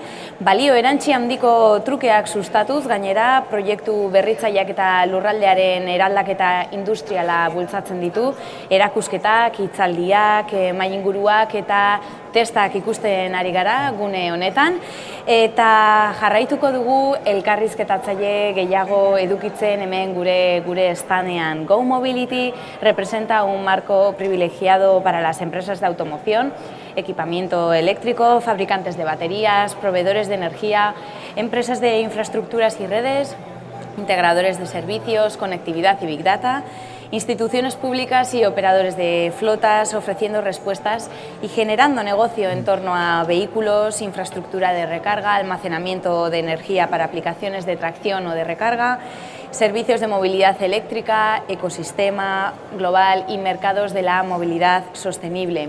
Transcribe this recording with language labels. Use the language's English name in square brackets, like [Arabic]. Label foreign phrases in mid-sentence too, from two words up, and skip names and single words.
[Basque] Balio erantsi handiko trukeak sustatuz, gainera proiektu berritzaileak eta lurraldearen eraldaketa industriala bultzatzen ditu, erakusketak, hitzaldiak, mahai-inguruak eta testak ikusten ari gara gune honetan, eta jarraituko dugu elkarrizketatzaile gehiago edukitzen hemen gure standean. [Spanish] Go Mobility representa un marco privilegiado para las empresas de automoción, equipamiento eléctrico, fabricantes de baterías, proveedores de energía, empresas de infraestructuras y redes, integradores de servicios, conectividad y [English] Big Data, [Spanish] instituciones públicas y operadores de flotas ofreciendo respuestas y generando negocio en torno a vehículos, infraestructura de recarga, almacenamiento de energía para aplicaciones de tracción o de recarga, servicios de movilidad eléctrica, ecosistema global y mercados de la movilidad sostenible.